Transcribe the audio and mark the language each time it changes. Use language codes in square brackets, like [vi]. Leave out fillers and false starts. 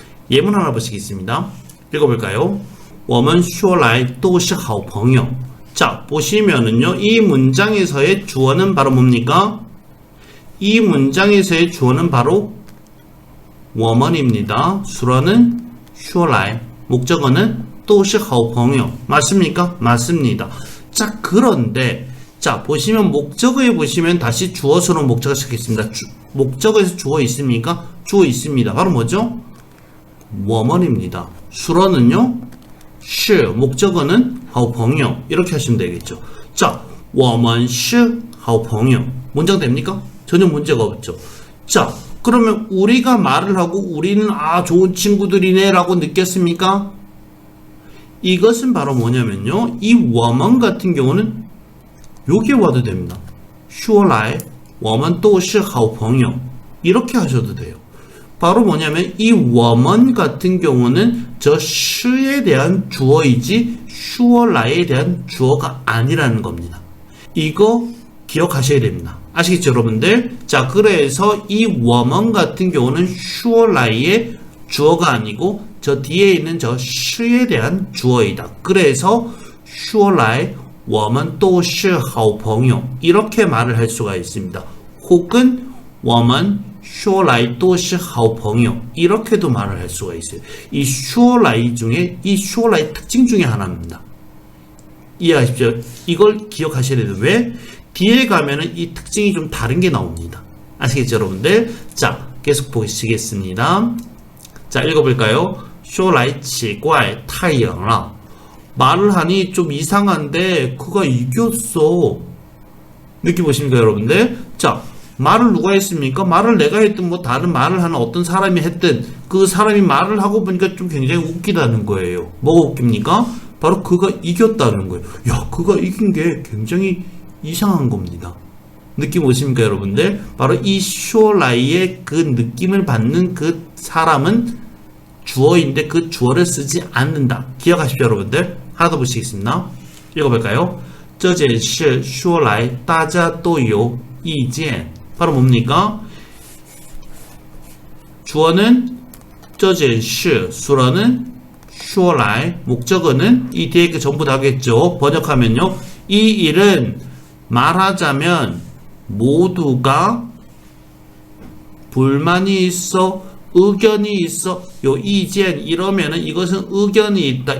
[ko] 예문 하나 보시겠습니다. 읽어볼까요? [zh] 我们说来都是好朋友. [ko] 자, 보시면은요, 이 문장에서의 주어는 바로 뭡니까? 이 문장에서의 주어는 바로 我们입니다. 수어는 说来, 목적어는 [zh] 都是好朋友. [ko] 맞습니까? 맞습니다. 자, 그런데 자, 보시면 목적어에 보시면 다시 주어수로 목적어 시작했습니다. 목적어에서 주어 있습니까? 주어 있습니다. 바로 뭐죠? 我们입니다. 수어는요, 是, 목적어는 好朋友. 이렇게 하시면 되겠죠. 자, [zh] 我们是好朋友. [ko] 문장 됩니까? 전혀 문제가 없죠. 자, 그러면 우리가 말을 하고 우리는 좋은 친구들이네 라고 느꼈습니까? 이것은 바로 뭐냐면요, 이 我们 같은 경우는 여기에 와도 됩니다. [zh] 说来我们都是好朋友. [ko] 이렇게 하셔도 돼요. 바로 뭐냐면 이 我们 같은 경우는 저 是에 대한 주어이지 说来에 대한 주어가 아니라는 겁니다. 이거 기억하셔야 됩니다. 아시겠죠, 여러분들? 자, 그래서 이 我们 같은 경우는 说来의 주어가 아니고 저 뒤에 있는 저 是에 대한 주어이다. 그래서 [zh] 说来我们都是好朋友. [ko] 이렇게 말을 할 수가 있습니다. 혹은 [zh] 我们说来都是好朋友. [ko] 이렇게도 말을 할 수가 있어요. 이 说来 중에 이 说来 특징 중에 하나입니다. 이해하십시오? 이걸 기억하셔야 돼요. 왜? 뒤에 가면은 이 특징이 좀 다른 게 나옵니다. 아시겠죠, 여러분들? 자, 계속 보시겠습니다. 자, 읽어볼까요? [zh] 说来奇怪太阳了. [ko] 말을 하니 좀 이상한데 그가 이겼어. 느낌 보십니까, 여러분들? 자, 말을 누가 했습니까? 말을 내가 했든 뭐 다른 말을 하는 어떤 사람이 했든 그 사람이 말을 하고 보니까 좀 굉장히 웃기다는 거예요. 뭐가 웃깁니까? 바로 그가 이겼다는 거예요. 야, 그가 이긴 게 굉장히 이상한 겁니다. 느낌 오십니까, 여러분들? 바로 이 쇼라이의 그 느낌을 받는 그 사람은 주어인데 그 주어를 쓰지 않는다. 기억하십시오, 여러분들. 하나 더 보시겠습니다. 읽어볼까요? [zh] 这件事说来大家都有意见. [ko] 바로 뭡니까? 주어는 这件事, 수어는 说来, 목적어는 이 뒤에 그 전부 다겠죠. 번역하면요, 이 일은 말하자면 모두가 불만이 있어, 의견이 있어, 요 이젠 이러면은 이것은 의견이 있다.